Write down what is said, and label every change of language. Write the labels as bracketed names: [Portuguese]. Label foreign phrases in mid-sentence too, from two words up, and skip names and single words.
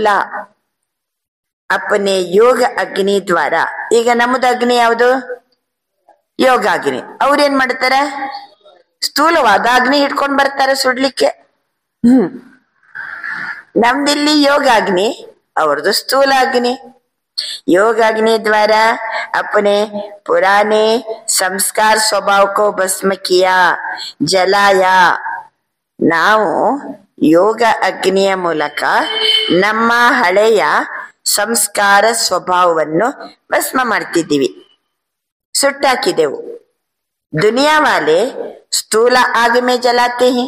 [Kannada] ಅಪ್ಪನೇ ಯೋಗ ಅಗ್ನಿ ದ್ವಾರ. ಈಗ ನಮ್ಮದು ಅಗ್ನಿ ಯಾವುದು? ಯೋಗ ಅಗ್ನಿ. ಅವ್ರೇನ್ ಮಾಡ್ತಾರೆ, ಸ್ಥೂಲವಾದ ಅಗ್ನಿ ಇಟ್ಕೊಂಡ್ ಬರ್ತಾರೆ ಸುಡ್ಲಿಕ್ಕೆ. ನಮ್ದಿಲ್ಲಿ ಯೋಗ ಅಗ್ನಿ, ಅವ್ರದ್ದು ಸ್ಥೂಲ ಅಗ್ನಿ. [Hindi] योगाग्नि द्वारा अपने पुराने संस्कार स्वभाव को भस्म किया, जलाया. [Kannada] ನಾವು ಯೋಗ ಅಗ್ನಿಯ ಮೂಲಕ ನಮ್ಮ ಹಳೆಯ ಸಂಸ್ಕಾರ ಸ್ವಭಾವವನ್ನು ಭಸ್ಮ ಮಾಡ್ತಿದ್ದೀವಿ, ಸುಟ್ಟಾಕಿದೆವು. [Hindi] दुनिया वाले स्थूल आग में जलाते हैं.